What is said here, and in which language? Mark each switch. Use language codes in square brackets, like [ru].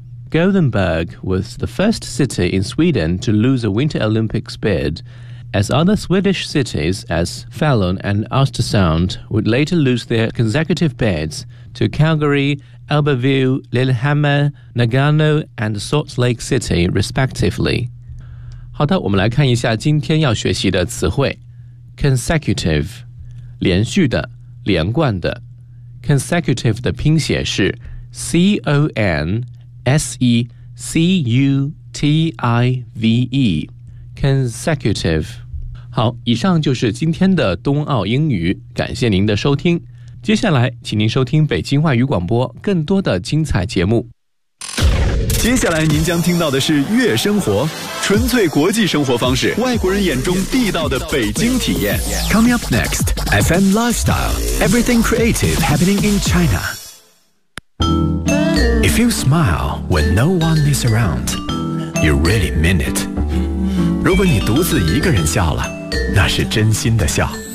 [en] Gothenburg was the first city in Sweden to lose a Winter Olympics bid, as other Swedish cities as Falun and Östersund would later lose their consecutive bids to Calgary,Albertville, Lillehammer, Nagano, and Salt Lake City, respectively. [zh] 好的，我们来看一下今天要学习的词汇。 Consecutive, 连续的，连贯的。 Consecutive 的拼写是 C-O-N-S-E-C-U-T-I-V-E. [en] Consecutive. [zh] 好，以上就是今天的冬奥英语，感谢您的收听。接下来请您收听北京外语广播更多的精彩节目。接下来您将听到的是月生活，纯粹国际生活方式，外国人眼中地道的北京体验。 [en] Coming up next, FM Lifestyle, Everything Creative Happening in China. If you smile when no one is around, you really mean it. [zh] 如果你独自一个人笑了，那是真心的笑。